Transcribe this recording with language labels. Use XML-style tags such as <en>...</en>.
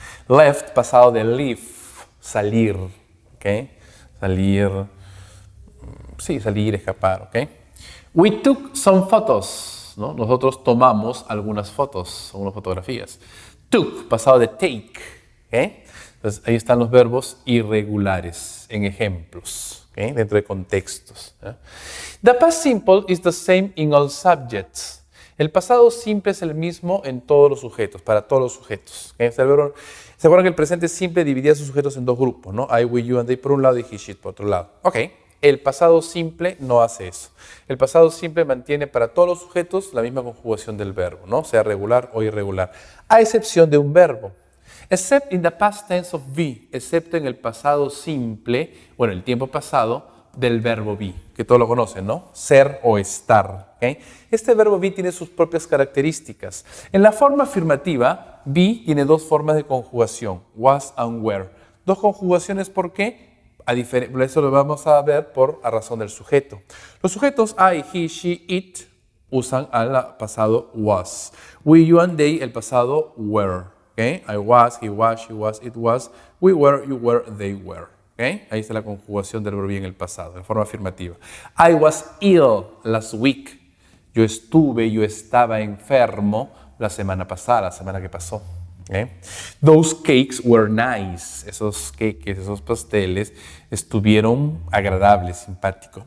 <es>Left, pasado de leave, salir. Salir, sí, salir, escapar.</es> <en>We took some photos. ¿No?</en> <es>Nosotros tomamos algunas fotos, algunas fotografías. Took, pasado de take. Entonces, ahí están los verbos irregulares en ejemplos, dentro de contextos.</es> <en>The past simple is the same in all subjects.</en> <es>El pasado simple es el mismo en todos los sujetos, para todos los sujetos. ¿Se acuerdan que el presente simple dividía sus sujetos en dos grupos, ¿no? I, we, you and they por un lado y he, she por otro lado. El pasado simple no hace eso. El pasado simple mantiene para todos los sujetos la misma conjugación del verbo, ¿no? Sea regular o irregular, a excepción de un verbo.</es> <en>Except in the past tense of be,</en> <es>excepto en el pasado simple, bueno, el tiempo pasado del verbo be, que todos lo conocen, ¿no? Ser o estar. ¿Okay? Este verbo be tiene sus propias características. En la forma afirmativa, be tiene dos formas de conjugación, was and were. Dos conjugaciones, ¿por qué? Eso lo vamos a ver a razón del sujeto. Los sujetos I, he, she, it usan al pasado was. We, you and they, el pasado were. ¿Okay?</es> <en>I was, he was, she was, it was. We were, you were, they were.</en> <es>¿Okay? Ahí está la conjugación del verbo be en el pasado, de forma afirmativa.</es> <en>I was ill last week.</en> <es>Yo estaba enfermo la semana pasada, la semana que pasó. ¿Okay?</es> <en>Those cakes were nice.</en> <es>Esos cakes, esos pasteles estuvieron agradables, simpáticos.</es>